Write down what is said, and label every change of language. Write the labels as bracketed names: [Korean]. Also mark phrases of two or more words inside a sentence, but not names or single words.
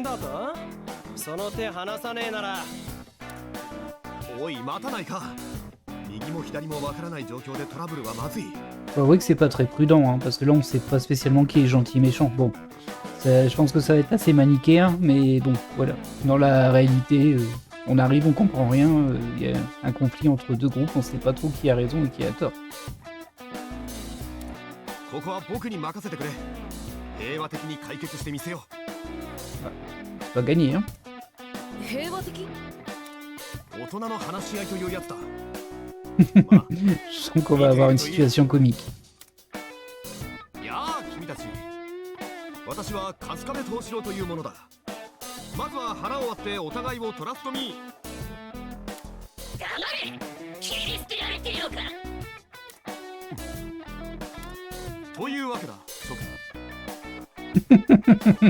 [Japanese] あその手離さねえなら。おい待たないか。右も左もわからない状況でトラブルはまずい。 [French] Faut avouer que c'est pas très prudent, hein, parce que là on sait pas spécialement qui est gentil et méchant. Bon, je pense que ça va être assez manichéen, mais bon, voilà. Dans la réalité, on arrive, on comprend rien, il y a un conflit entre deux groupes, on sait pas trop qui a raison et qui a tort. [Japanese] ここは僕に任せてくれ。平和的に解決してみせよ [French] C'est pas gagné, hein. [Japanese] 平和的？う。大人の話し合いというやつだ。 [French] Je sens qu'on va avoir une situation comique. [Japanese] やあ君たち。私は春日部藤四郎というものだ。まずは腹を割ってお互いを [English] trust me. [Japanese] 黙れ。切り捨てられているのか。というわけだ諸君。